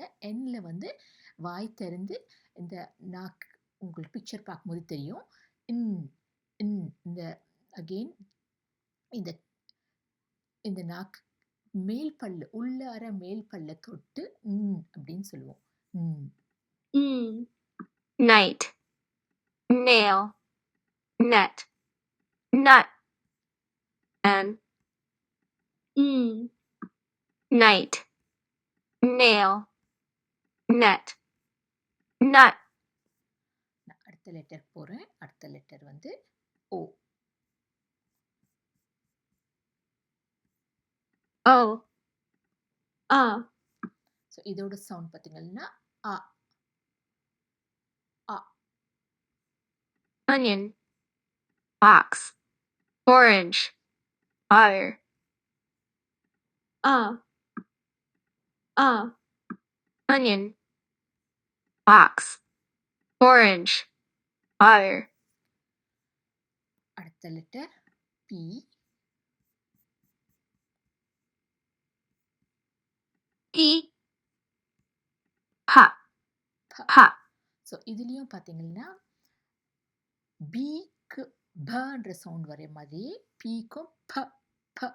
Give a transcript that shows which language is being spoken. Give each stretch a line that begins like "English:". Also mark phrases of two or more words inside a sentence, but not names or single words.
Tamil: எண்ணில் வந்து வாய் திறந்து இந்த நாக்கு உங்களுக்கு பிக்சர் பார்க்கும்போது தெரியும். இந்த அகெயின் இந்த இந்த நாக்கு மேல் பல்லு உள்ளார மேல் பல்ல தொட்டு அப்படின்னு சொல்லுவோம்.
English: E, night, nail, net, nut. N, E, night, nail, net, nut.
Tamil: நான் அடுத்த லெட்டர் போகிறேன். அடுத்த லெட்டர் வந்து ஓ.
English: O, A,
Tamil: ஸோ இதோட சவுண்ட் பார்த்தீங்கன்னா அ அ.
English: onion, box, orange, fire. A, onion, box, orange, fire.
Tamil: அடுத்த லெட்டர் பி.
English: P, pa,
Tamil: ப.
English: pa,
Tamil: ஸோ இதுலேயும் பார்த்தீங்கன்னா பீக்கு பன்ற சவுண்ட் வர மாதிரியே பீக்கும் ப ப.